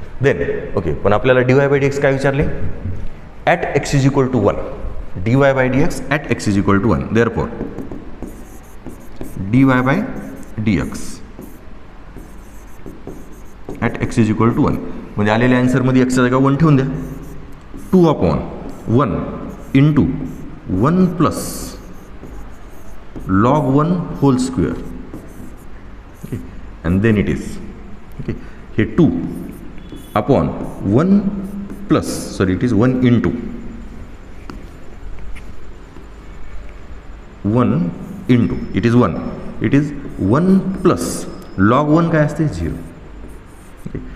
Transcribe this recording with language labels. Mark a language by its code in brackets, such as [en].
[en] then okay, [mr] पण आपल्याला [en] dy by dx काय विचारले, at x is equal to 1. dy by dx at x is equal to 1. Therefore dy by dx at x is equal to 1. [mr] म्हणजे आलेल्या ॲन्सरमध्ये एक्सच्या जागा 1 ठेवून द्या. [en] 2 upon 1 into 1 plus log 1 whole square. Okay. And then it is okay, हे 2 upon 1 plus sorry it is 1 into 1 into it is 1, it is 1 plus log 1 [mr] काय असते [en] 0. Okay.